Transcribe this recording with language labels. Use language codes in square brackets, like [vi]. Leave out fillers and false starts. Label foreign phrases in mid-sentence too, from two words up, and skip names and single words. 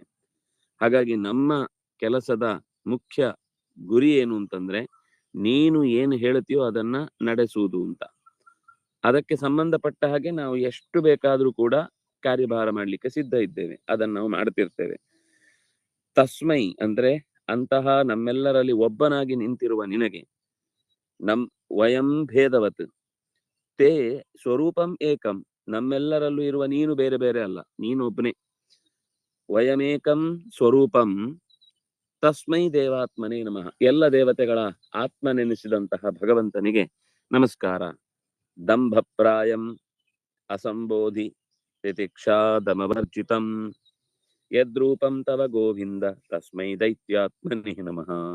[kn] ಹಾಗಾಗಿ ನಮ್ಮ ಕೆಲಸದ ಮುಖ್ಯ ಗುರಿ ಏನು ಅಂತಂದ್ರೆ, ನೀನು ಏನು ಹೇಳ್ತೀಯೋ ಅದನ್ನ ನಡೆಸುವುದು ಅಂತ. ಅದಕ್ಕೆ ಸಂಬಂಧಪಟ್ಟ ಹಾಗೆ ನಾವು ಎಷ್ಟು ಬೇಕಾದ್ರೂ ಕೂಡ ಕಾರ್ಯಭಾರ ಮಾಡ್ಲಿಕ್ಕೆ ಸಿದ್ಧ ಇದ್ದೇವೆ, ಅದನ್ನು ನಾವು ಮಾಡ್ತಿರ್ತೇವೆ. ತಸ್ಮೈ ಅಂದ್ರೆ ಅಂತಹ ನಮ್ಮೆಲ್ಲರಲ್ಲಿ ಒಬ್ಬನಾಗಿ ನಿಂತಿರುವ ನಿನಗೆ, [sa] ವಯಂ ಭೇದವತ್ ತೇ ಸ್ವರೂಪಂ ಏಕಂ, [kn] ನಮ್ಮೆಲ್ಲರಲ್ಲೂ ಇರುವ ನೀನು ಬೇರೆ ಬೇರೆ ಅಲ್ಲ, ನೀನೊಬ್ಬನೇ. [sa] ವಯಮೇಕಂ ಸ್ವರೂಪಂ ತಸ್ಮೈ ದೇವಾತ್ಮನೇ ನಮಃ. [kn] ಎಲ್ಲ ದೇವತೆಗಳ ಆತ್ಮನೆನಿಸಿದಂತಹ ಭಗವಂತನಿಗೆ ನಮಸ್ಕಾರ. [sa] ದಂಭಪ್ರಾಯಂ ಅಸಂಬೋಧಿ ತಿತಿಕ್ಷಾದಮವರ್ಜಿತಂ ಯದ್ರೂಪಂ ತವ ಗೋವಿಂದ ತಸ್ಮೈ ದೈತ್ಯಾತ್ಮನೇ ನಮಃ.